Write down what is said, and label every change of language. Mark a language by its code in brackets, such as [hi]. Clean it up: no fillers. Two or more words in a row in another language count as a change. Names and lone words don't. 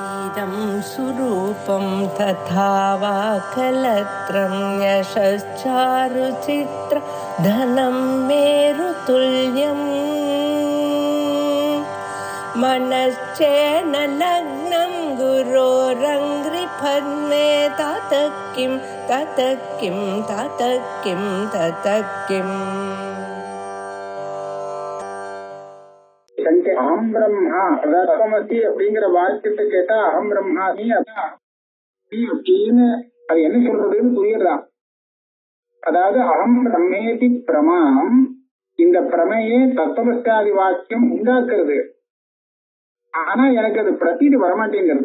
[sa] इदं सुरूपं तथा वा कलत्रं यशश्चारुचित्र धनं मेरुतुल्यम् मनश्चेन लग्नं गुरोरङ्घ्रिपद्मे ततः किं ततः किं ततः किं ततः किम् अहं ब्रह्म तत्त्वमसि [ta] அப்படிங்கிற வாக்கியத்தை கேட்டா [sa] अहं ब्रह्म [ta] நீ அப்படின்னு அது என்ன சொல்றதுன்னு புரியுறான். அதாவது [sa] अहं ब्रह्मेति प्रमाम्, [ta] இந்த பிரமையே தத்துவமஸ்யாதி வாக்கியம் உண்டாக்குறது. ஆனா எனக்கு அது பிரதீதி வரமாட்டேங்கிறது.